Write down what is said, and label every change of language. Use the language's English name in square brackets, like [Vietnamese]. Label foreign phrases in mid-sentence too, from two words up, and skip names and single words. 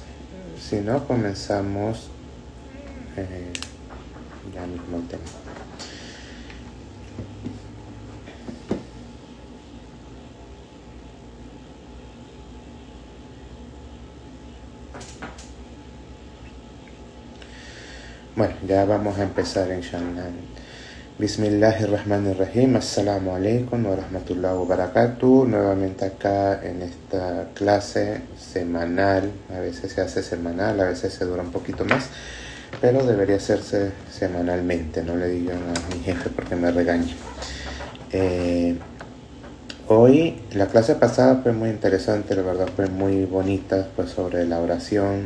[Spanish] Si no, comenzamos ya mismo el tema. Bueno, ya vamos a empezar inshallah. [Arabic] بسم الله الرحمن الرحيم. السلام عليكم ورحمة الله وبركاته. [Spanish] Nuevamente acá en esta clase semanal. A veces se hace semanal, a veces se dura un poquito más, pero debería hacerse semanalmente. No le digan a mi jefe porque me regaña. Hoy, la clase pasada fue muy interesante, la verdad fue muy bonita, pues sobre la oración.